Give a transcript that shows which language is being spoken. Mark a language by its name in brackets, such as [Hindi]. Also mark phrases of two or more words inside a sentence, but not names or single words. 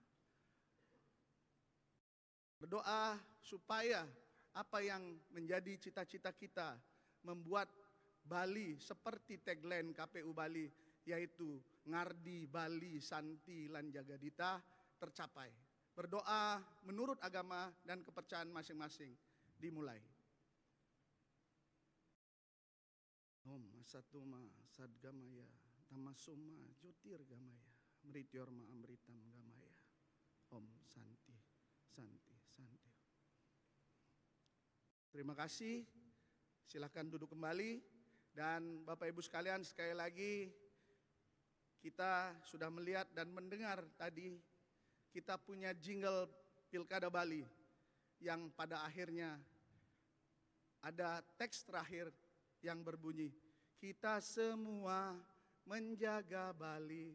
[Indonesian] Berdoa supaya apa yang menjadi cita-cita kita membuat Bali seperti tagline KPU Bali, yaitu Ngardi Bali Santi Lan Jagadita, tercapai. Berdoa menurut agama dan kepercayaan masing-masing. Dimulai. [Sanskrit] Om Asatuma Sadgamaya Tamasuma Jyotirgamaya Mrityorma Amritam Gamaya. Om Santi Santi Santi. [Indonesian] Terima kasih. Silakan duduk kembali. Dan Bapak Ibu sekalian, sekali lagi kita sudah melihat dan mendengar tadi kita punya jingle Pilkada Bali yang pada akhirnya ada teks terakhir yang berbunyi, kita semua menjaga Bali.